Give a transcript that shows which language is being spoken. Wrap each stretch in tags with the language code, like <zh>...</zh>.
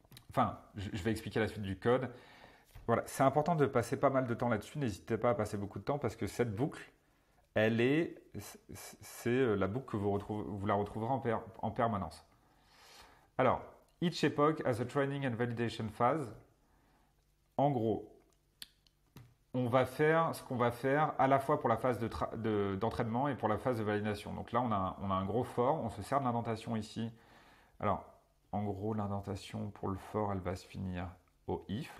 <fr>Enfin, je vais expliquer la suite du code. Voilà, c'est important de passer pas mal de temps là-dessus. N'hésitez pas à passer beaucoup de temps parce que cette boucle, c'est la boucle que vous la retrouverez en permanence.</fr> <en>Alors, each epoch has a training and validation phase.</en> <fr>En gros, on va faire ce qu'on va faire à la fois pour la phase d'entraînement et pour la phase de validation. Donc là, on a un gros for, on se sert de l'indentation ici. Alors, en gros, l'indentation pour le for, elle va se finir au if.</fr>